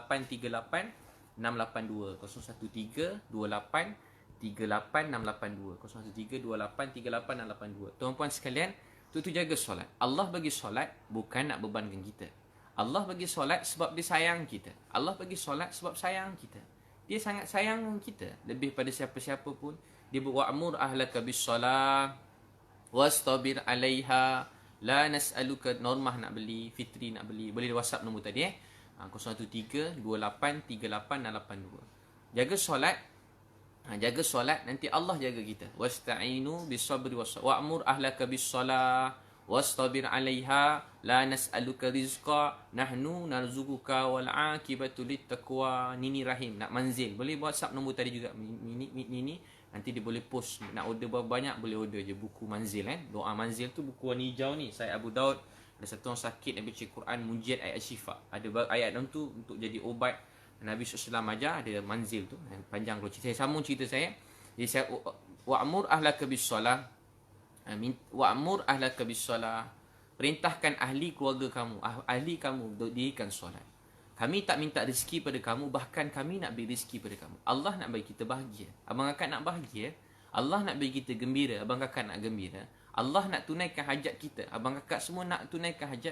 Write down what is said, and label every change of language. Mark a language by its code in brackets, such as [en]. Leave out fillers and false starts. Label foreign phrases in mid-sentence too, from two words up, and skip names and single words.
[ms] 2838 682. 013 28 38682. 013 28 38682. Tuan-puan sekalian, tu jaga solat. Allah bagi solat bukan nak bebankan kita. Allah bagi solat sebab dia sayang kita. Allah bagi solat sebab sayang kita. Dia sangat sayang kita lebih pada siapa-siapa pun. [ar] Dia وأمر أهلك بالصلاة واصطبر عليها. لا نسألك, [ms] normah nak beli, fitri nak beli. Boleh WhatsApp nombor tadi 013 28 38 682. Jaga solat. Jaga solat, nanti Allah jaga kita. [ar] واستعينوا بالصبر وأمر أهلك بالصلاة واصطبر عليها. لا نسألك رزقا نحن نرزقك والعاقبة للتقوى. [ms] Nini Rahim nak manzil. Boleh WhatsApp nombor tadi juga. Nini nanti dia boleh post. Nak order berapa banyak boleh order je buku manzil Doa manzil tu buku warna hijau ni. Saya Abu Daud. Ada satu orang sakit nak baca Quran, mujiat ayat syifa. Ada ayat dalam tu untuk jadi obat. Nabi SAW ajar ada manzil tu. Panjang kalau cerita. Saya sambung cerita saya. Jadi saya [ar] وأمر أهلك بالصلاة وأمر أهلك بالصلاة. [ms] Perintahkan ahli keluarga kamu, ahli kamu dirikan solat. Kami tak minta rezeki pada kamu, bahkan kami nak beri rezeki pada kamu. Allah nak bagi kita bahagia. Abang kakak nak bahagia. Allah nak bagi kita gembira. Abang kakak nak gembira. Allah nak tunaikan hajat kita. Abang kakak semua nak tunaikan hajat.